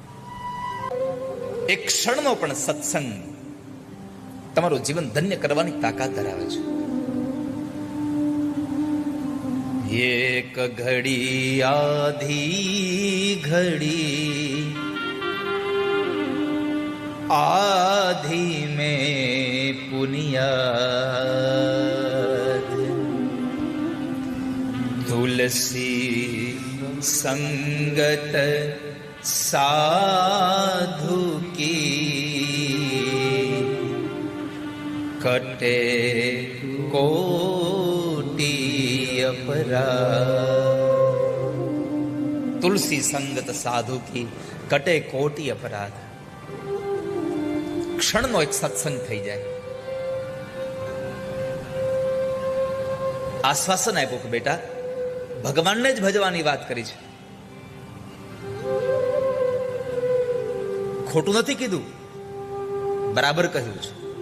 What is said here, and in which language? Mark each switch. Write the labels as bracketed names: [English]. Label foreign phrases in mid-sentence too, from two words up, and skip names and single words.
[Gujarati] એક ક્ષણનો પણ સત્સંગ તમારું જીવન ધન્ય કરવાની તાકાત ધરાવે છે. [Hindi] एक घड़ी आधी घड़ी આધી में पुनियाद तुलसी संगत साधु की कटे कोटि अपराध. तुलसी संगत साधु की कटे कोटि अपराध. [Gujarati] ક્ષણનો એક સત્સંગ થઈ જાય. આશ્વાસન આપ્યું કે બેટા ભગવાનને જ ભજવાની વાત કરી છે. ખોટું નથી કીધું, બરાબર કહ્યું છે.